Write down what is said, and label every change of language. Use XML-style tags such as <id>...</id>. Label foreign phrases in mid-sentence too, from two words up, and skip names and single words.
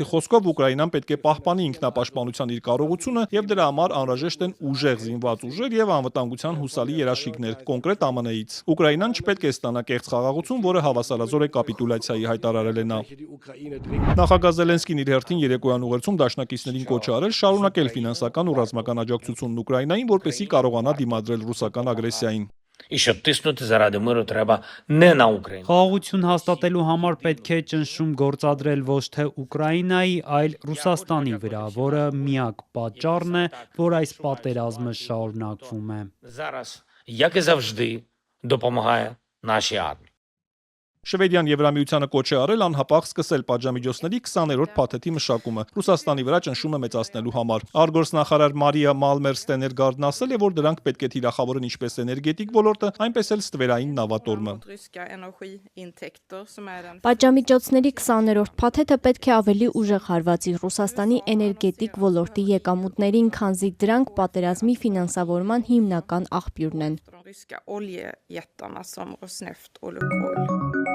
<hy>խոսքով Ուկրաինան պետք է պահպանի ինքնապաշտպանության իր կարողությունը եւ դրա համար անհրաժեշտ են ուժեղ զինված ուժեր եւ անվտանգության հուսալի երաշխիքներ, կոնկրետ ԱՄՆ-ից։ Ուկրաինան չպետք է ստանա կեղծ խաղաղություն, որը հավասարազոր է կապիտուլյացիայի, հայտարարել է նա։ Նախագահ Զելենսկին իր հերթին երեկոյան ուղերձում դաշնակիցներին կոչ է արել շարունակել ֆինանսական ու ռազմական աջակցությունն Ուկրաինային, որպեսզի կարողանա դիմադրել ռուսական ագրեսիային։</hy> <uk>І щоб тиснути заради миру, треба не на Україну.</uk> <hy>Խաղաղություն հաստատելու համար պետք է ճնշում գործադրել ոչ թե Ուկրաինայի, այլ Ռուսաստանի վրա, որը միակ պատճառն է, որ այս պատերազմը շարունակվում է։</hy> <uk>Зараз, як і завжди, допомагає нашій армії.</uk> <hy>Շվեդիան Եվրամիությանը կոչ է արել անհապաղ սկսել պատժամիջոցների 20-րդ փաթեթի մշակումը Ռուսաստանի վրա ճնշումը մեծացնելու համար։ Արտգործնախարար Մարիա Մալմեր-Ստեներգարդն ասել է, որ դրանք պետք է թիրախավորեն ինչպես էներգետիկ ոլորտը, այնպես էլ ստվերային նավատորմը։ Պատժամիջոցների 20-րդ փաթեթը պետք է ավելի ուժեղ հարվածի Ռուսաստանի էներգետիկ ոլորտի եկամուտներին, քանզի դրանք պատերազմի ֆինանսավորման հիմնական աղբյուրն են։</hy>